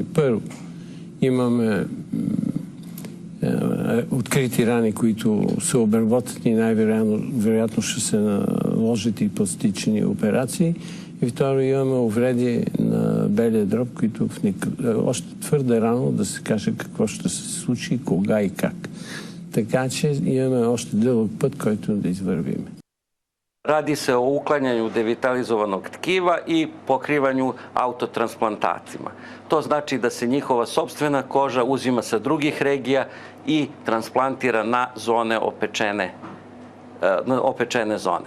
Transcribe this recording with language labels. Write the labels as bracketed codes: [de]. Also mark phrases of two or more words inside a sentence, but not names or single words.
[bg] Първо, имаме открити рани, които са обработени и най-вероятно ще се наложат и пластични операции. И второ, имаме увреди на белия дроб, които още твърде рано да се каже какво ще се случи, кога и как. Така че имаме още дълъг път, който да извървиме. [sr] Radi se o uklanjanju devitalizovanog tkiva i pokrivanju autotransplantacima. To znači da se njihova sopstvena koža uzima sa drugih regija i transplantira na zone opečene zone.